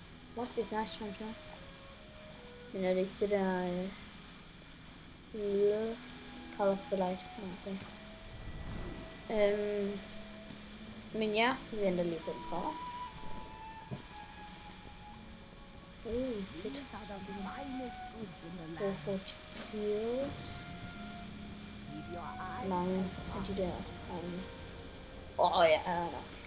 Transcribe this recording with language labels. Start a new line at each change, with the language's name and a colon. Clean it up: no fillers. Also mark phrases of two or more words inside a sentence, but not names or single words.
English: Must be nice one,
Danish: så. Men er det ikke det der... Call of the Light? Okay. Men ja, vi venter lige på den kommer. Fedt.
English: Go for seals.
Danish: Mange af de der... ja, nok.